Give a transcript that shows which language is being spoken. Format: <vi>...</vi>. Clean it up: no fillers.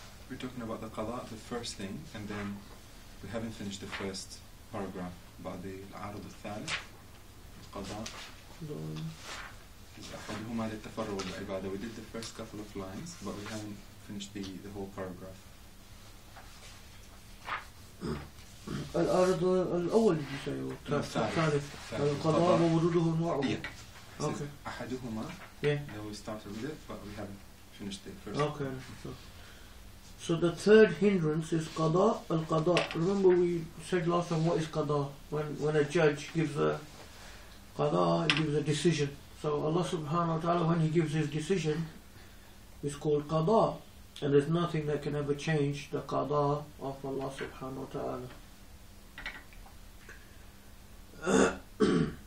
<en>We're talking about the qada, the first thing, and then we haven't finished the first paragraph about the al-arad al-thalith, al-qada.</en> <ar>أحدهما للتفرغ للعبادة.</ar> <en>We did the first couple of lines, but we haven't finished the whole paragraph.</en> <ar>الأرض الأول</ar> <en>did you say, or</en> <ar>الثالث القضاء ووجوده أنواعه.</ar> <en>Yeah. Okay.</en> <ar>أحدهما.</ar> <en>Yeah. Then we started with it, but we haven't finished the first. Okay. So the third hindrance is qada al-qada. Remember we said last time, what is qada? When a judge gives a qada, he gives a decision. So Allah subhanahu wa ta'ala, when he gives his decision, is called qada, and there's nothing that can ever change the qada of Allah subhanahu wa ta'ala.</en>